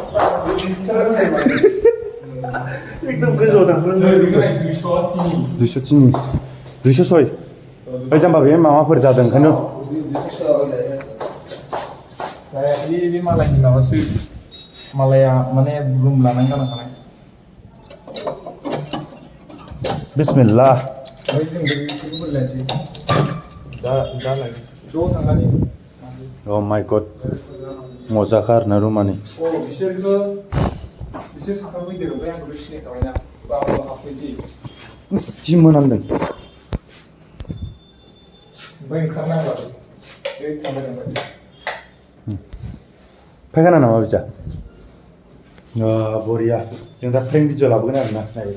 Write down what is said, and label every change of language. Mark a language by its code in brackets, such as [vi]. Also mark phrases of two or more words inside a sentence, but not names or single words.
[brx] एकदम गोजौआव थांफ्लांदों 206 ओइ जाम्बा बे माबाफोर जादों ओंखायनो बे मालायनि माबासो मालाया माने रुम लानानै गालांखानाय बिस्मिल्लाह [en] oh my god [brx] मोजाखा आरोना रुमानि जि मोनामदों फायखाना नामा बिजा बरिया जों दा [en] prank video [brx] लाबोगोन आरोना नायबाय